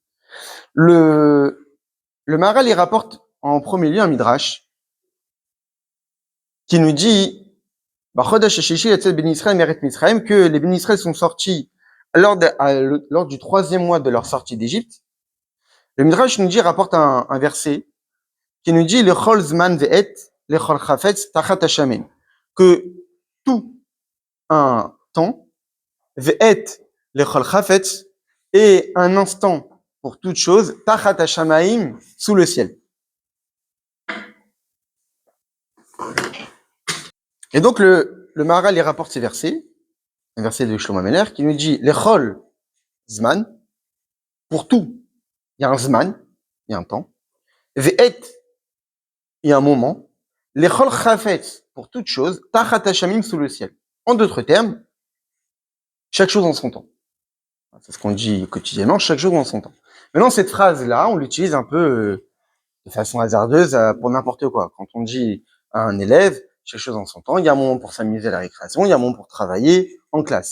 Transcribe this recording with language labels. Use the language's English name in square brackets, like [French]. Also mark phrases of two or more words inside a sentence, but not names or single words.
[French] Le Maharal, il rapporte en premier lieu un midrash qui nous dit que les Ben Israël sont sortis lors du 3e mois de leur sortie d'Égypte. Le midrash nous dit, rapporte un verset qui nous dit [Hebrew] לכל זמן ועת לכל חפץ תחת השמים, [French] que tout un temps, [Hebrew] ועת לכל חפץ, [French] et un instant pour toute chose, [Hebrew] תחת השמים, [French] sous le ciel. Et donc le Maharal il rapporte ces versets, un verset de Shlomo Ameler qui nous dit [Hebrew] לכל זמן, [French] pour tout, il y a un zman, il y a un temps, ve'et, il y a un moment, [Hebrew] לכל חפץ, [French] pour toute chose, [Hebrew] תחת השמים, [French] sous le ciel. En d'autres termes, chaque chose en son temps. C'est ce qu'on dit quotidiennement, chaque chose en son temps. Maintenant, cette phrase-là, on l'utilise un peu de façon hasardeuse pour n'importe quoi. Quand on dit à un élève, chaque chose en son temps, il y a un moment pour s'amuser à la récréation, il y a un moment pour travailler en classe.